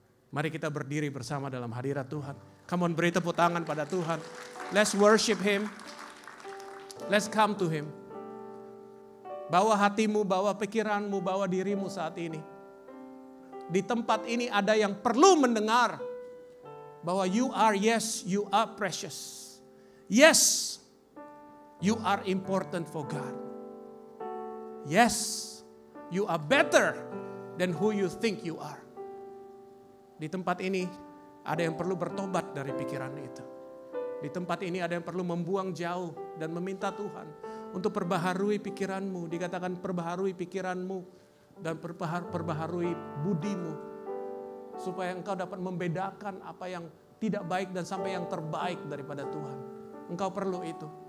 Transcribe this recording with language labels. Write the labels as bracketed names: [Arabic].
[Indonesian] Mari kita berdiri bersama dalam hadirat Tuhan. [English] Come on, [Indonesian] beri tepuk tangan pada Tuhan. [English] Let's worship Him. Let's come to Him. [Indonesian] Bawa hatimu, bawa pikiranmu, bawa dirimu saat ini. Di tempat ini ada yang perlu mendengar bahwa [English] you are precious. Yes, you are important for God. Yes, you are better than who you think you are. [Indonesian] Di tempat ini ada yang perlu bertobat dari pikiran itu. Di tempat ini ada yang perlu membuang jauh dan meminta Tuhan untuk perbaharui pikiranmu. Dikatakan perbaharui pikiranmu dan perbaharui budimu. Supaya engkau dapat membedakan apa yang tidak baik dan sampai yang terbaik daripada Tuhan. Engkau perlu itu.